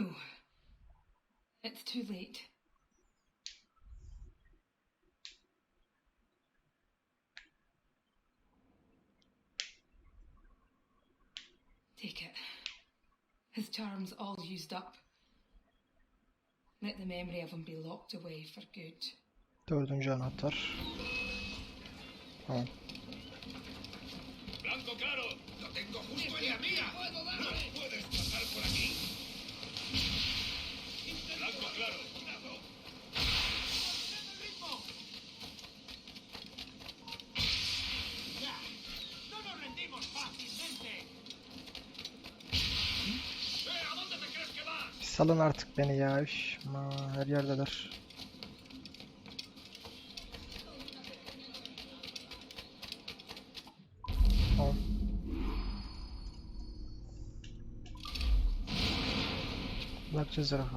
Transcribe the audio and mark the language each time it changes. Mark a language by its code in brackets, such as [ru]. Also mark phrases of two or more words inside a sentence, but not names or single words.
[en] It's too late. Take it. His charm's all used up. Let the memory of him be locked away for good. [tr] Dördüncü anahtar. Tamam. [es] Blanco claro, lo tengo justo en la mía. No puedes pasar por aquí. Blanco claro. ¡No nos rendimos fácilmente! ¿A dónde te crees que vas? [tr] Salın artık beni ya. Üf, aman, her yerdeler. Tamam. Bakacağız rafa.